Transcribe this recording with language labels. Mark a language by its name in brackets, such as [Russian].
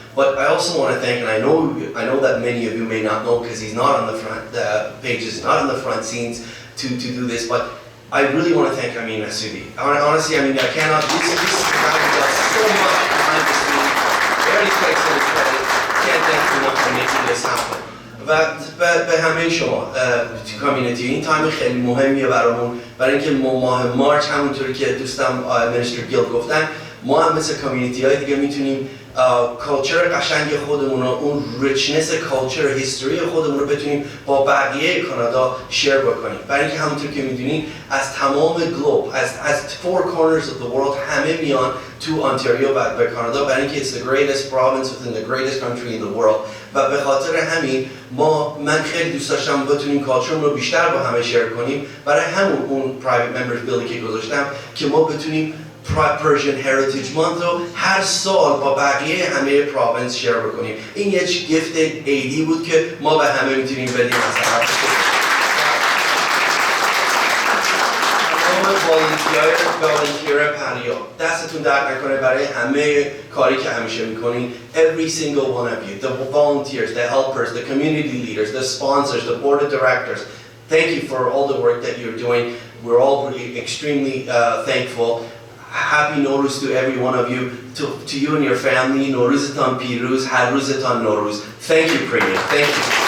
[English] But I also want to thank, and I know that many of you may not know because he's not on the front pages, not on the front scenes to do this, but I really want to thank Amin Masudi. Honestly, I cannot, this is the guy who does so much behind the scenes, very takes in his credit, can't thank you enough for making this happen. [Persian] و به همه شما تو کامیونیتی این تایم خیلی مهمیه برای اینکه ماه مارچ همونطوری که دوستم منیستر گیل گفتن ما هم مثل کامیونیتی های دیگه میتونیم کالچر قشنگ خودمون رو، اون ریچنس کالچر هیستوری خودمون رو بتونیم با بقیه کانادا شیر بکنیم. برای اینکه همونطور که میدونین از تمام گلوب، از [English] four corners of the world [Persian] همه میان تو انتاریو و به کانادا، برای اینکه [English] it's the greatest province within the greatest country in the world. [Persian] و به خاطر همین من خیلی دوست داشتم بتونیم کالچرمون رو بیشتر با همه شیر کنیم. برای همون اون [English] private members bill [Persian] که گذاشتم که ما بتونیم Persian Heritage Month رو هر سال با بقیه همه پروینس شیر بکنیم. این یه گیفت عیدی بود که ما به همه میتونیم بدیم از طرف والنتیر پریا دستتون درد نکنه برای همه کاری که همیشه میکنین. [English] Every single one of you, the volunteers, the helpers, the community leaders, the sponsors, the board of directors, thank you for all the work that you're doing. We're all really extremely thankful. Happy Nowruz to every one of you, to you and your family. [Persian] Nowruzetan Piruz, Har Ruzetan Nowruz. [English] Thank you, Premier. Thank you.